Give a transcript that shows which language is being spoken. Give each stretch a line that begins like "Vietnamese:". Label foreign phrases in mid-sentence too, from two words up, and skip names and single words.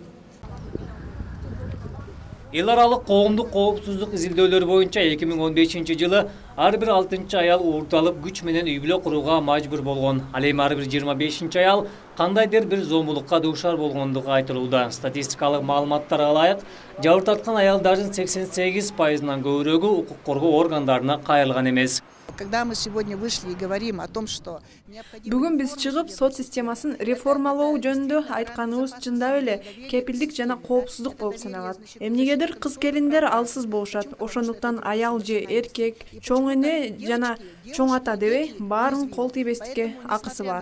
Kyrgyz: Эл аралык коомдук коопсуздук изилдөөлөрү боюнча 2015 жылы ар бир 6 аял уурталып күч менен үй бүлө курууга мажбур болгон. Ал эми ар бир 25 аял кандайдыр бир зомбулукка дуушар болгондугу айтылууда. Статистикалык маалыматтарга ылайык, жабыр тарткан аялдардын 88%-нан көбүрөгү укук коргоо органдарына кайрылган эмес.
Russian: Когда мы сегодня вышли и говорим о том, что
Kyrgyz: Бүгүн биз чыгып, сот системасын реформалоо жөнүндө айтканыбыз чындап эле кепилдик жана коопсуздук болуп саналат. Эмнегедир кыз келиндер алсыз болушат. Ошондуктан аял же эркек, чоң эне жана чоң ата дебей баарын кол тийбестикке акысы бар.